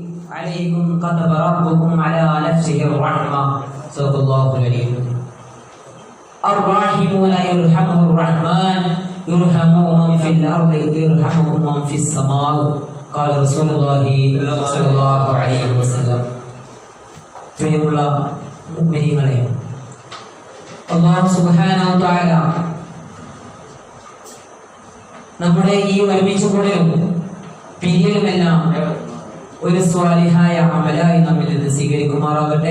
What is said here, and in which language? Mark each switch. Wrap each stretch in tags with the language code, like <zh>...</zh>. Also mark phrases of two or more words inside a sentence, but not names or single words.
<ar>عليكم كتب ربكم على نفسه الرحمة صدق الله العليم الراحمون يرحمهم الرحمن يرحموا من في الأرض يرحمكم من في السماء قال رسول الله صلى الله عليه وسلم</ar> <ml>പ്രിയമുള്ള മുഅ്മിനീങ്ങളെ</ml> <ar>الله سبحانه وتعالى</ar> <ml>നമ്മുടെ ഈ ഒരുമിച്ച് കൂടലും പിരിയലുമെല്ലാം ഒരു സ്വാലിഹായ അമലായി നമ്മിൽ നിന്ന് സ്വീകരിക്കുമാറാകട്ടെ.</ml>